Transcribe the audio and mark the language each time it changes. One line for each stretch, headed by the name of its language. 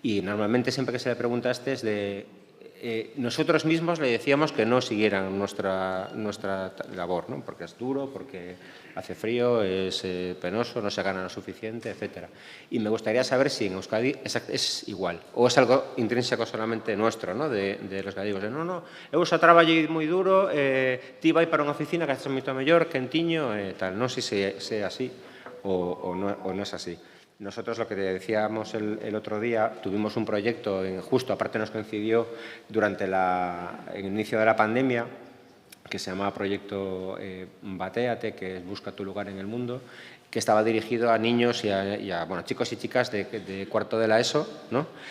Spanish: Y normalmente siempre que se le pregunta es de... nosotros mismos le decíamos que no siguieran nuestra labor, ¿no? Porque es duro, porque hace frío, es penoso, no se gana lo suficiente, etc. Y me gustaría saber si en Euskadi es igual, o es algo intrínseco solamente nuestro, ¿no? De los gallegos.
Galician: No, eu xa traballei moi duro, ti vai para unha oficina que estás moito mellor, quentiño, tal. Non sei se é así o
Spanish: no es así. Nosotros, lo que decíamos el otro día, tuvimos un proyecto, justo aparte nos coincidió durante el inicio de la pandemia, que se llamaba Proyecto Batéate, que es Busca tu lugar en el mundo, que estaba dirigido a niños y a chicos y chicas de cuarto de la ESO, ¿no?